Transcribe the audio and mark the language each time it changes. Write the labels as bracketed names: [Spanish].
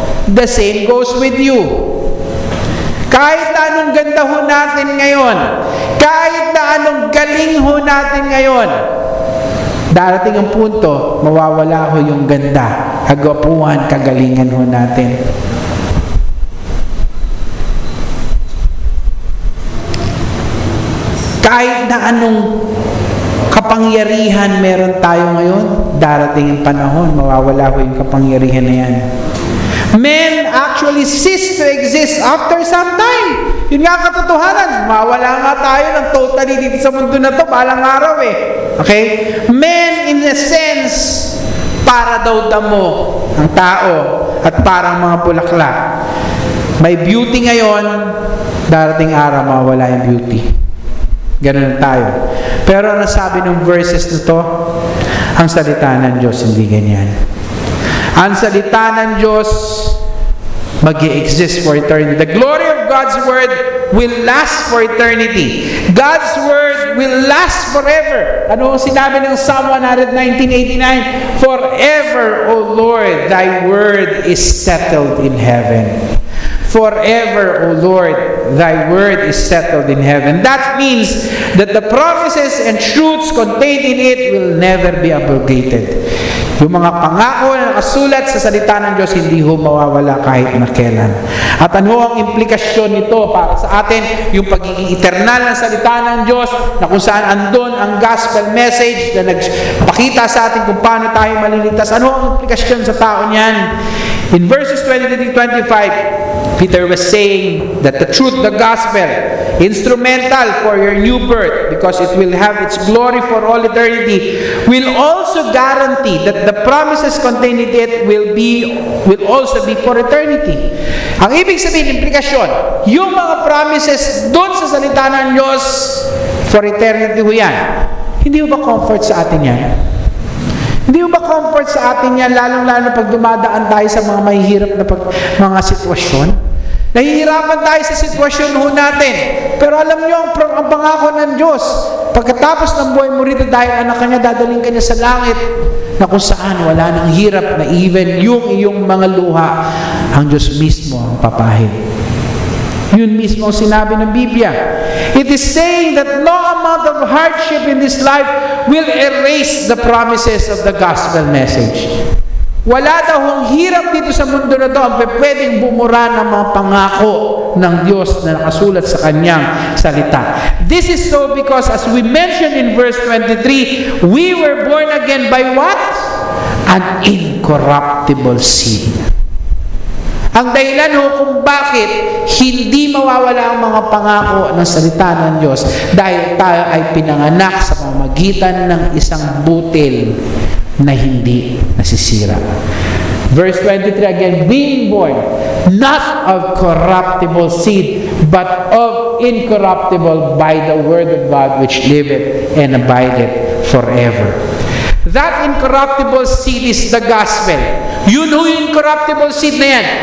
[English] The same goes with you. [Filipino] Kahit na anong ganda ho natin ngayon, kahit na anong galing ho natin ngayon, darating ang punto, mawawala ho yung ganda, kagwapuhan, kagalingan ho natin. Kahit na anong kapangyarihan meron tayo ngayon, darating ang panahon, mawawala ko yung kapangyarihan na yan. [English] Men actually cease to exist after some time. [Filipino] Yun nga katotohanan, mawala nga tayo ng totally dito sa mundo na to, balang araw eh. Okay? [English] Men in a sense, [Filipino] para daw damo ang tao at parang mga bulaklak. May beauty ngayon, darating araw, mawala yung beauty. Ganun tayo. Pero ano sabi ng verses na to? Ang salita ng Diyos hindi ganyan. Ang salita ng Diyos mag-i-exist for eternity. [English] The glory of God's Word will last for eternity. God's Word will last forever. [Filipino] Ano sinabi ng [English] Psalm 119:89? Forever, O Lord, Thy Word is settled in heaven. Forever, O Lord, Thy word is settled in heaven. That means that the promises and truths contained in it will never be abrogated. [Filipino] Yung mga pangako na nakasulat sa salita ng Diyos, hindi ho mawawala kahit na kailan. At ano ang implikasyon nito para sa atin? Yung pagiging eternal ng salita ng Diyos, na kung saan andun ang gospel message na nagpakita sa atin kung paano tayo maliligtas. Ano ang implikasyon sa tao niyan? [English] In verses 23-25, Peter was saying that the truth, the gospel, instrumental for your new birth, because it will have its glory for all eternity, will also guarantee that the promises contained in it will also be for eternity. [Filipino] Ang ibig sabihin, implikasyon, yung mga promises doon sa salita ng Diyos, for eternity ho yan. Hindi ba comfort sa atin yan? Hindi ba comfort sa atin yan, lalong-lalo pag dumadaan tayo sa mga mahihirap na mga sitwasyon? Nahihirapan tayo sa sitwasyon ho natin. Pero alam niyo, ang pangako ng Diyos, pagkatapos ng buhay mo rito dahil anak ka niya, dadaling ka niya sa langit na kung saan wala nang hirap na even yung iyong mga luha, ang Diyos mismo ang papahid. Yun mismo ang sinabi ng Biblia. [English] It is saying that no amount of hardship in this life will erase the promises of the gospel message. [Filipino] Wala daw hong hirap dito sa mundo na to ang pwedeng bumura ng mga pangako ng Diyos na nakasulat sa kanyang salita. [English] This is so because as we mentioned in verse 23, we were born again by what? An incorruptible seed. [Filipino] Ang dahilan ho kung bakit hindi mawawala ang mga pangako ng salita ng Diyos dahil tayo ay pinanganak sa pamamagitan ng isang butil na hindi nasisira. [English] Verse 23 again, being born not of corruptible seed, but of incorruptible by the word of God which liveth and abideth forever. That incorruptible seed is the gospel. [Filipino] Yun yung [English] incorruptible seed na yan.